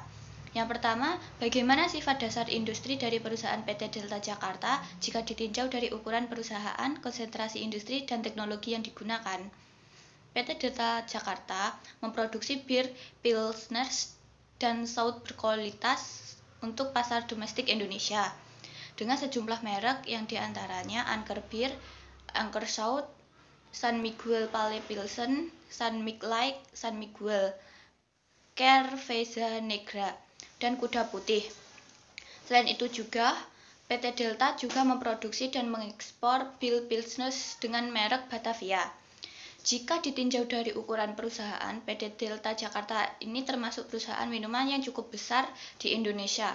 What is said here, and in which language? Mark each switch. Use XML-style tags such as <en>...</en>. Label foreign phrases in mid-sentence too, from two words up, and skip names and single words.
<id>Yang pertama, bagaimana sifat dasar industri dari perusahaan PT Delta Jakarta jika ditinjau dari ukuran perusahaan, konsentrasi industri, dan teknologi yang digunakan. PT Delta Jakarta memproduksi bir, pilsner, dan stout berkualitas untuk pasar domestik Indonesia dengan sejumlah merek yang diantaranya Anchor Beer, Anchor Stout, San Miguel Pale Pilsen, San Mig Light, San Miguel, Cerveza Negra, dan Kuda Putih. Selain itu juga PT Delta juga memproduksi dan mengekspor bir Pilsner dengan merek Batavia. Jika ditinjau dari ukuran perusahaan, PT Delta Jakarta ini termasuk perusahaan minuman yang cukup besar di Indonesia.</id>